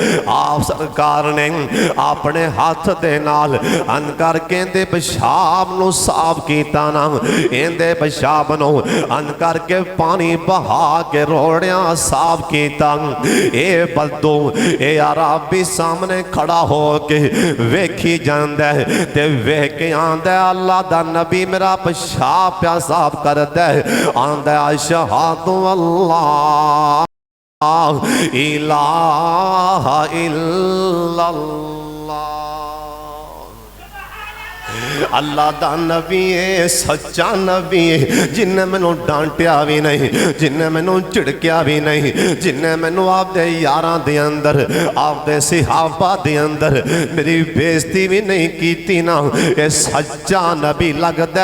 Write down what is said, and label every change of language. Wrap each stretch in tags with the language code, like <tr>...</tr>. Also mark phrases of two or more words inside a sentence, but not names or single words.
<pa>آپ سرکار نے اپنے ہاتھ دے نال ان کرکے دے پیشاب نوں صاف کیتا نا، ایندے پیشاب نوں ان کرکے پانی بہا کے روڑیا صاف کیتا. اے بدو اے عرابی سامنے کھڑا ہو کے ویکھی جاندا ہے تے ویکھ کے آندا، اللہ دا نبی میرا پیشاب پیا صاف کردا ہے. آندا</pa> <ar>أشهد ألّا إله إلا الله,</ar> <pa>اللہ دا نبی ہے، سچا نبی ہے، جنہاں مینوں ڈانٹیا بھی نہیں، جنہاں مینوں جھڑکیا بھی نہیں، جنہاں مینوں آپدے یاراں دے اندر آپدے صحابہ دے اندر میری بے عزتی بھی نہیں کیتی نا، یہ سچا نبی لگدا.</pa>